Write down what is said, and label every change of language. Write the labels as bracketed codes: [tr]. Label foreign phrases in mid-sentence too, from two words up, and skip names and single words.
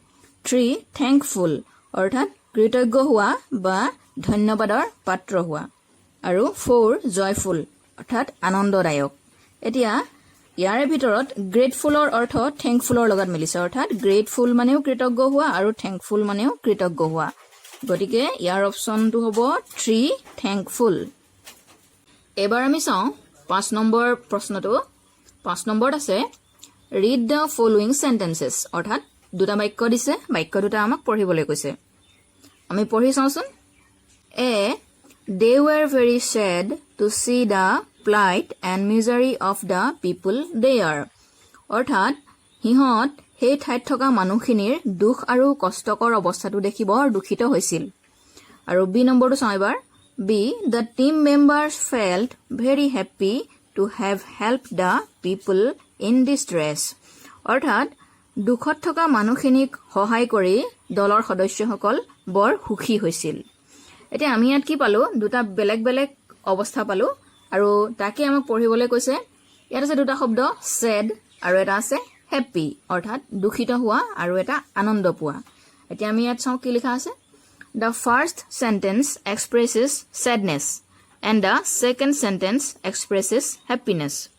[as] 3 থেংকফুল অৰ্থাৎ কৃতজ্ঞ হোৱা বা ধন্যবাদৰ পাত্ৰ হোৱা আৰু 4 জয়ফুল অৰ্থাৎ আনন্দদায়ক এতিয়া ইয়াৰে ভিতৰত গ্ৰেটফুলৰ অৰ্থ থেংকফুলৰ লগত মিলিছে অৰ্থাৎ গ্ৰেটফুল মানেও কৃতজ্ঞ হোৱা আৰু থেংকফুল মানেও কৃতজ্ঞ হোৱা গতিকে ইয়াৰ অপচনটো হ'ব 3 থেংকফুল এবাৰ আমি চাওঁ 5 নম্বৰ প্ৰশ্নটো 5 নম্বৰত আছে [en] read the following sentences [as] অৰ্থাৎ দুটা বাক্য দিছে বাক্য দুটা আমাক পঢ়িবলৈ কৈছে আমি পঢ়ি চাওঁচোন [en] A they were very sad to see the plight and misery of the people there [as] অৰ্থাৎ সিহঁত সেই ঠাইত থকা মানুহখিনিৰ দুখ আৰু কষ্টকৰ অৱস্থাটো দেখি বৰ দুখিত হৈছিল আৰু বি নম্বৰটো চাওঁ এবাৰ [en] B the team members felt very happy to have help the people in [as] ডিষ্ট্ৰেছ অৰ্থাৎ দুখত থকা মানুহখিনিক সহায় কৰি দলৰ সদস্যসকল বৰ সুখী হৈছিল এতিয়া আমি ইয়াত কি পালো দুটা বেলেগ বেলেগ অৱস্থা পালো আৰু তাকে আমাক পঢ়িবলৈ কৈছে ইয়াত আছে দুটা শব্দ সেড আৰু এটা আছে হেপী অৰ্থাৎ দুখিত হোৱা আৰু এটা আনন্দ পোৱা এতিয়া আমি ইয়াত চাওঁ কি লিখা আছে [en] the first sentence expresses sadness and the second sentence expresses happiness